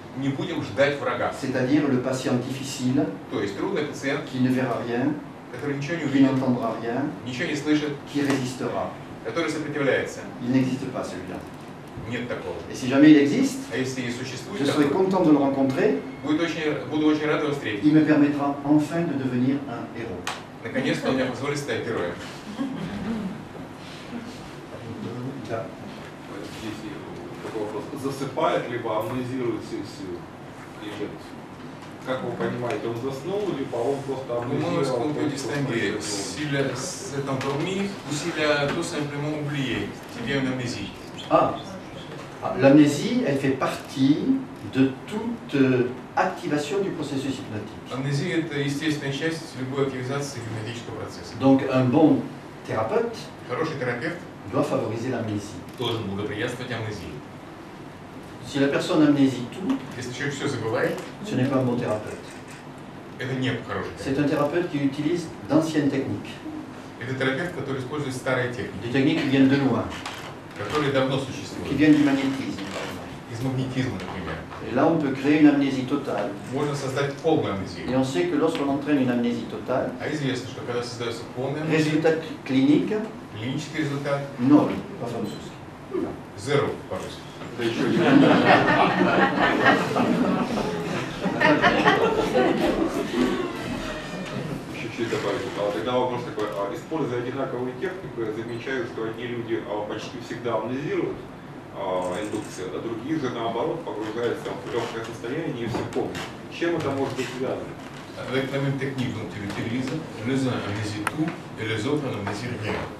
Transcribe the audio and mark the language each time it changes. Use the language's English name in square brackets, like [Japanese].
[Russian] не будем ждать врага. [French] C'est-à-dire le patient difficile, [Russian] То есть трудный пациент, [French] qui ne verra rien, [Russian] который ничего не [French] qui [Russian] увидит, [French] n'entendra rien, [Russian] ничего не слышит, [French] qui résistera. [Russian] который сопротивляется. [French] Il n'existe pas celui-là. [Russian] Нет такого. [French] Et si jamais il existe, [Russian] А если и существует [French] je serai [Russian] такой, [French] content de le rencontrer. [Russian] буду очень рад его встретить. [French] Il me permettra enfin de devenir un héros. [Russian] Наконец-то он мне позволит стать героем. Да. Здесь такой вопрос. Засыпает либо амнезирует сессию клиент? Как вы понимаете, он заснул, либо он просто [French] Comment est-ce [Russian] амнезировал? [French] qu'on peut distinguer si c'est endormi ou s'il a tout simplement oublié, s'il y a une amnésie? L'amnésie, elle fait partie de toute activation du processus hypnotique. [Russian] Амнезия – это естественная часть любой активизации гипнотического процесса. [French] Donc un bon thérapeute [Russian] Хороший терапевт [French] doit favoriser l'amnésie. [Russian] должен благоприятствовать амнезии. [French] Si la personne amnésie tout, [Russian] Если человек все забывает, [French] ce n'est pas un bon thérapeute. [Russian] это не хороший [French] C'est [Russian] терапевт. [French] un thérapeute qui utilise d'anciennes techniques, [Russian] Это терапевт, который использует старые [French] des [Russian] техники, [French] techniques qui viennent de loin, [Russian] которые давно [French] qui [Russian] существуют. [French] viennent du magnétisme, par exemple. [Russian] Из магнетизма, например. [French] Et là, on peut créer une amnésie totale. [Russian] Можно создать полную [French] Et [Russian] амнезию. [French] on sait que lorsqu'on entraîne une amnésie totale, [Russian] А известно, что когда создается полная амнезия, [French] résultat clinique, [Russian] клинический результат nul, по-французски. zéro по-русски. Да еще не чуть-чуть добавить. Тогда вопрос такой, используя одинаковую технику, я замечаю, что одни люди почти всегда амнезируют индукцию, а другие же наоборот погружаются в легкое состояние и все помнят. Чем это может быть связано? [French] Avec la même technique dont tu l'utilises, les uns amnésient tout et les autres n'amnésient rien.